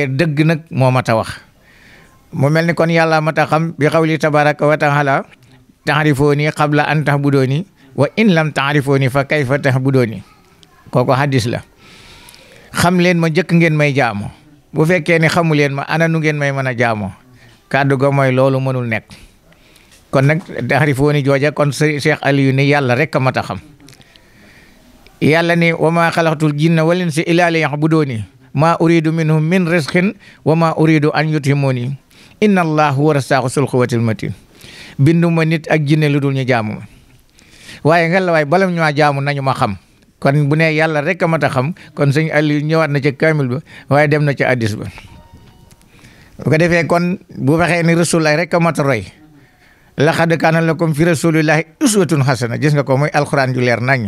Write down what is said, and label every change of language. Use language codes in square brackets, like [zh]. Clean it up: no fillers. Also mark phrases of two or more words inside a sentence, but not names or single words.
[wo] dëgg nag moo mat a wax mu mel ni kon yàlla mat a xam bi xawli [ar] تبارك وتعالى تعرفوني قبل أن تعبدوني وإن لم تعرفوني فكيف تعبدوني [wo] kooku hadis la xam leen ma njëkk ngeen may jaamoo bu fekkee ni xamu leen ma ana nu ngeen may mën a jaamoo kàddu ga mooy loolu mënul nekk kon nag taarifooni jooja kon Cheikh Aliou ni yàlla rek a mat a xam yàlla ni [ar] وما خلقت الجن والإنس إلا ليعبدون ما أريد منهم من رزق وما أريد أن يطعمون إن الله هو الرزاق ذو القوة المتين [wo] binduma nit ak jinne lu dul ñu jaamu ma waaye nga la waay balam ñu jaamu nañu ma xam kon bu ne yàlla rek a mat a xam kon sëñ Aliou ñëwaat na ca kaamil ba waaye dem na ca addis ba bu ko defee kon bu waxee ni rasulullahi rek a mat a roy [ar] لقد كان لكم في رسول الله أسوة حسنة [wo] gis nga ko mooy alxuraan ju leer nañ